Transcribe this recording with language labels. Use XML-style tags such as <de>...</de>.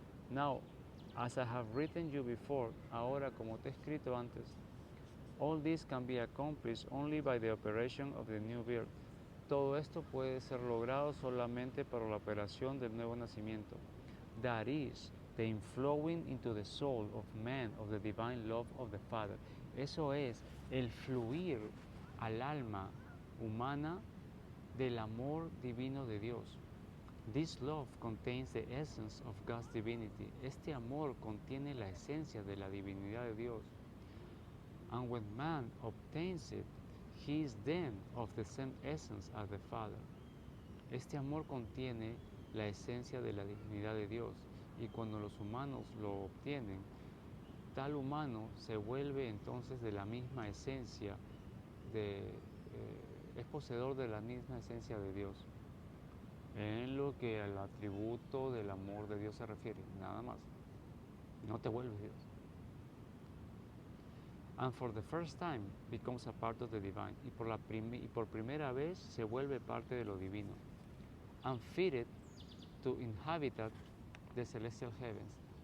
<en>Now, as I have written you before,</en> <es>ahora como te he escrito antes,</es> <en>all this can be accomplished only by the operation of the new birth.</en> <es>Todo esto puede ser logrado solamente por la operación del nuevo nacimiento.</es> <en>That is, the inflowing into the soul of man of the divine love of the Father.</en> <es>Eso es, el fluir al alma humana del amor divino de Dios.</es> <en>This love contains the essence of God's divinity.</en> <es>Este amor contiene la esencia de la divinidad de Dios.</es> <en>And when man obtains it, he is then of the same essence as the Father.</en> <es>Este amor contiene la esencia de la divinidad de Dios. Y cuando los humanos lo obtienen, tal humano se vuelve entonces de la misma esencia, es poseedor de la misma esencia de Dios. En lo que al atributo del amor de Dios se refiere, nada más. No te vuelves Dios.</es> <en>And for the first time becomes a part of the divine.</en> <es>Y por primera vez se vuelve parte de lo divino.</es> <en>And fitted to inhabit the celestial heavens.</en>